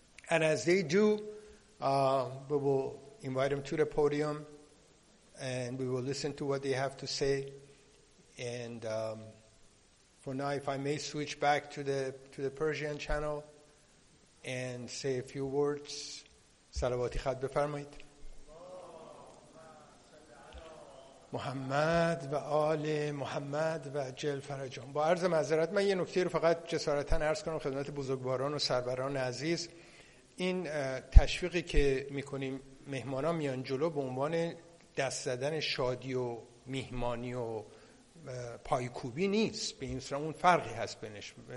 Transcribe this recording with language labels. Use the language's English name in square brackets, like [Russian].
[English] And as they do, we will invite them to the podium and we will listen to what they have to say. And for now, if I may switch back to the Persian channel and say a few words. [Persian] صلواتی خط بفرمایید. محمد و آل محمد و عجل فرجهم. با عرض معذرت من یه نکته رو فقط جسارتاً عرض کنم خدمت بزرگواران و سروران عزیز. این تشویقی که میکنیم مهمانا میان جلو به عنوان دست زدن شادی و میهمانی و پایکوبی نیست. به این صورت اون فرقی هست بینش.